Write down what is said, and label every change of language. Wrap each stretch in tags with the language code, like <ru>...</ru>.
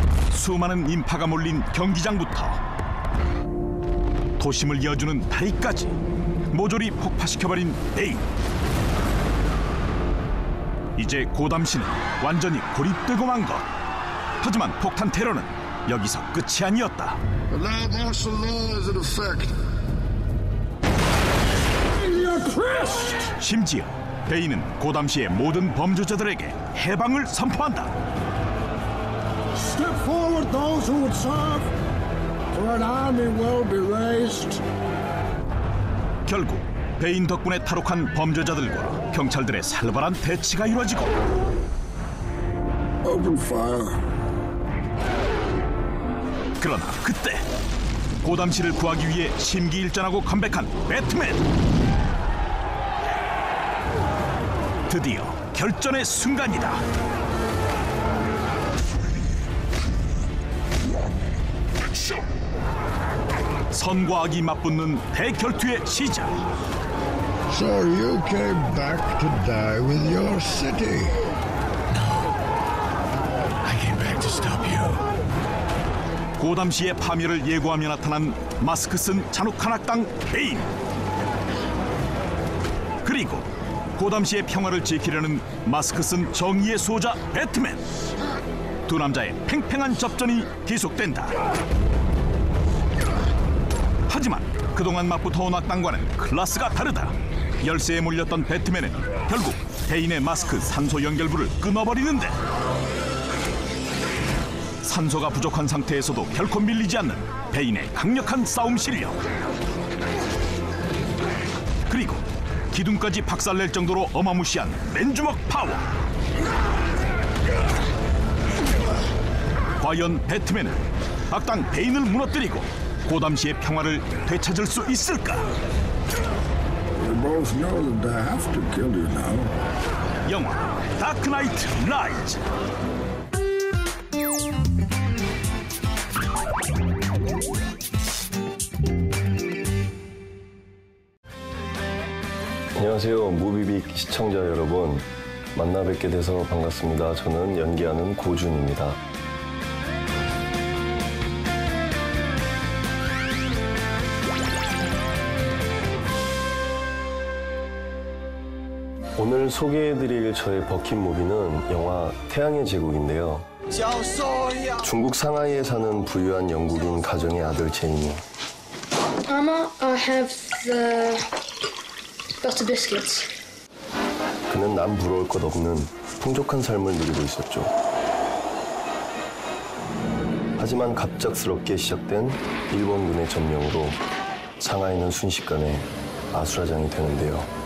<ko>수많은 인파가 몰린 경기장부터 도심을 이어주는 다리까지 모조리 폭파시켜버린 베인. 이제 고담시는 완전히 고립되고 만 것. 하지만 폭탄 테러는 여기서 끝이 아니었다.</ko> <en>Now martial law is in effect.</en> <ko>심지어 베인은 고담시의 모든 범죄자들에게 해방을 선포한다.</ko> <en>Step forward, those who would serve, for an army will be raised.</en> <ko>결국 베인 덕분에 탈옥한 범죄자들과 경찰들의 살벌한 대치가 이루어지고</ko> <en>Open fire.</en> <ko>그러나 그때 고담시를 구하기 위해 심기일전하고 컴백한 배트맨. 드디어 결전의 순간이다. 선과 악이 맞붙는 대결투의 시작.</ko> <en>So you came back to die with your city. I came back to stop you.</en> <ko>고담시의 파멸을 예고하며 나타난 마스크 쓴 잔혹한 악당 베인. 그리고 고담시의 평화를 지키려는 마스크 쓴 정의의 수호자 배트맨. 두 남자의 팽팽한 접전이 계속된다. 하지만 그동안 맞붙어온 악당과는 클래스가 다르다. 열세에 몰렸던 배트맨은 결국 베인의 마스크 산소 연결부를 끊어버리는데, 산소가 부족한 상태에서도 결코 밀리지 않는 베인의 강력한 싸움 실력. 그리고 기둥까지 박살낼 정도로 어마무시한 맨주먹 파워. 과연 배트맨은 악당 베인을 무너뜨리고 고담시의 평화를 되찾을 수 있을까?</ko> <en>You both know that I have to kill you now.</en> <ko>영화 다크 나이트 라이즈. 안녕하세요, 무비빅 시청자 여러분. 만나 뵙게 돼서 반갑습니다. 저는 연기하는 고준입니다. 오늘 소개해드릴 저의 버킷무비는 영화 태양의 제국인데요. 중국 상하이에 사는 부유한 영국인 가정의 아들 제인이</ko> <en>Mama, I have the butter biscuits.</en> <ko>그는 남 부러울 것 없는 풍족한 삶을 누리고 있었죠. 하지만 갑작스럽게 시작된 일본군의 점령으로 상하이는 순식간에 아수라장이 되는데요.</ko>